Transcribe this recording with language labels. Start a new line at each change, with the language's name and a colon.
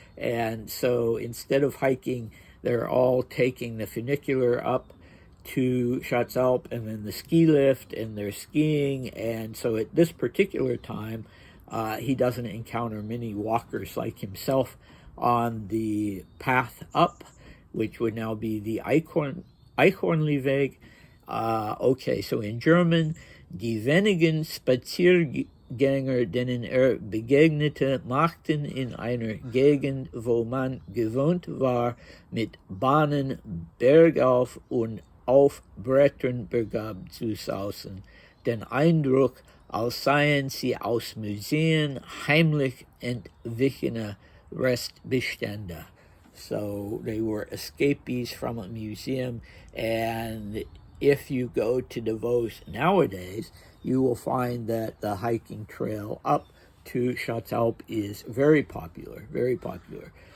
English: And so instead of hiking, they're all taking the funicular up to Schatzalp and then the ski lift, and they're skiing. And so at this particular time, he doesn't encounter many walkers like himself on the path up, which would now be the Eichhornlieweg. Okay, so in German,
German: die wenigen Spaziergänger, denen begegnete, machten in einer Gegend, wo man gewohnt war, mit Bahnen bergauf und auf Brettern bergab zu sausen, den Eindruck, als seien sie aus Museen heimlich entwichene Restbestände.
English: So they were escapees from a museum, and if you go to Davos nowadays, you will find that the hiking trail up to Schatzalp is very popular, very popular.